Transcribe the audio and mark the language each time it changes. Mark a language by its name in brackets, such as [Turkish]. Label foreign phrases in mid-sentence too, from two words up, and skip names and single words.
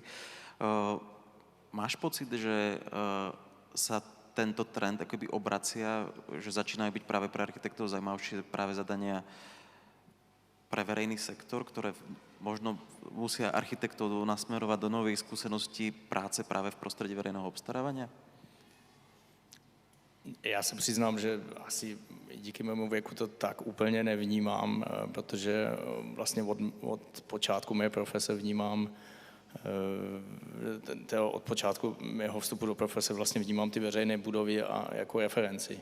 [Slovak] Máš pocit, že sa tento trend akoby obracia, že začínajú byť práve pre architektov zaujímavšie práve zadania pre verejný sektor, ktoré možno musia architektov nasmerovať do nových skúseností práce práve v prostredí verejného obstarávania? [Czech] Já se přiznám, že asi díky mému věku to tak úplně nevnímám, protože vlastně od počátku mé profese vnímám, od počátku mého vstupu do profese vlastně vnímám ty veřejné budovy a jako referenci.